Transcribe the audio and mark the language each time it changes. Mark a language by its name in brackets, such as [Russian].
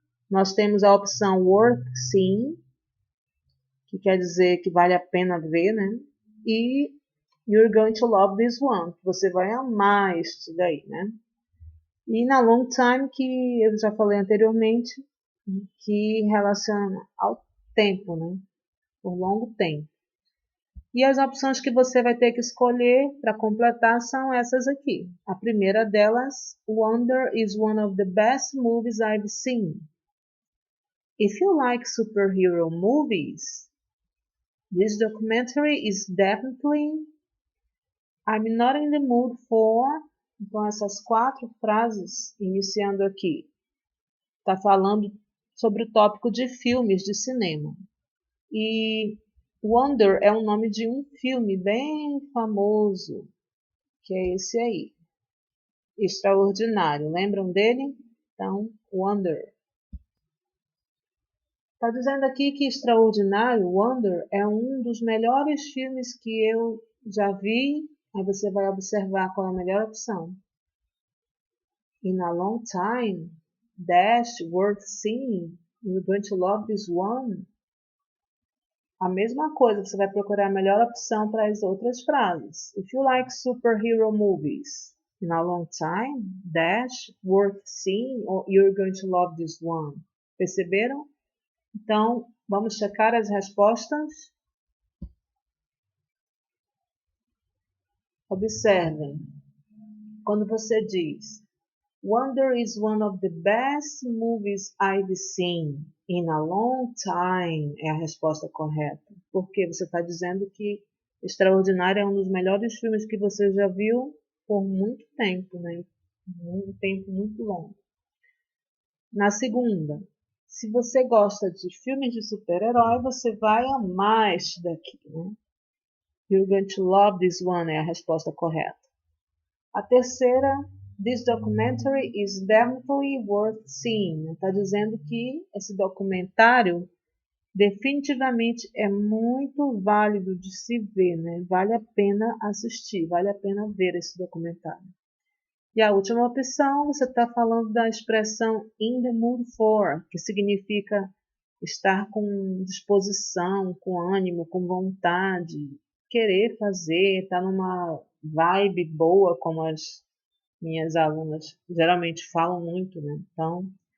[Portuguese] Nós temos a opção [English] worth seeing, [Portuguese] que quer dizer que vale a pena ver, E [English] you're going to love this one, [Portuguese] que você vai amar este daí, E [English] na long time, [Portuguese] que eu já falei anteriormente, que relaciona ao tempo, Por longo tempo. E as opções que você vai ter que escolher para completar são essas aqui. A primeira delas, [English] Wonder is one of the best movies I've seen. If you like superhero movies, this documentary is definitely... I'm not in the mood for... [Portuguese] Então, essas 4 frases, iniciando aqui, está falando sobre o tópico de filmes de cinema. E Wonder é o nome de um filme bem famoso, que é esse aí, Extraordinário. Lembram dele? Então, Wonder. Está dizendo aqui que Extraordinário, Wonder, é um dos melhores filmes que eu já vi. Aí você vai observar qual é a melhor opção. [English] In a long time, dash, worth seeing, you're going to love this one. [Portuguese] A mesma coisa, você vai procurar a melhor opção para as outras frases. [English] If you like superhero movies, in a long time, dash, worth seeing, or you're going to love this one. [Portuguese] Perceberam? Então, vamos checar as respostas. Observem. Quando você diz [English] Wonder is one of the best movies I've seen in a long time, [Portuguese] é a resposta correta. Porque você está dizendo que Extraordinário é um dos melhores filmes que você já viu por muito tempo, Um tempo muito longo. Na segunda, se você gosta de filmes de super-herói, você vai amar este daqui, [English] You're going to love this one, [Portuguese] é a resposta correta. A terceira, [English] this documentary is definitely worth seeing. [Portuguese] Está dizendo que esse documentário definitivamente é muito válido de se ver, Vale a pena assistir, vale a pena ver esse documentário. E a última opção, você está falando da expressão [English] in the mood for, [Portuguese] que significa estar com disposição, com ânimo, com vontade, querer fazer, estar numa vibe boa, como as minhas alunas geralmente falam muito, Então,